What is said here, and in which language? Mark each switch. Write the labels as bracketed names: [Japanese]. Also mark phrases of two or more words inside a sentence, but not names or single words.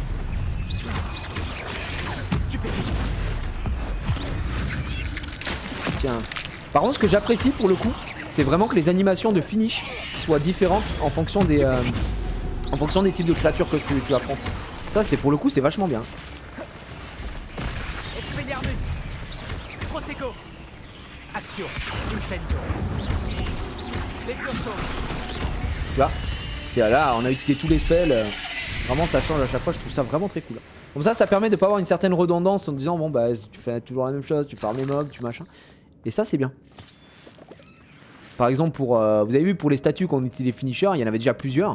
[French] Stupéfixe. Tiens. Par contre, ce que j'apprécie pour le coup, c'est vraiment que les animations de finish soient différentes en fonction des types de créatures que tu affrontes. Ça, c'est pour le coup, c'est vachement bien. Expelliarmus. Protego. Action. Incendio. Levioso. Tu vois, là, on a utilisé tous les spells. Vraiment, ça change à chaque fois. Je trouve ça vraiment très cool. Comme ça permet de pas avoir une certaine redondance en disant bon bah tu fais toujours la même chose, tu farmes les mobs, tu machin. Et ça, c'est bien. Par exemple, pour vous avez vu pour les statues qu'on utilise les finishers, il y en avait déjà plusieurs.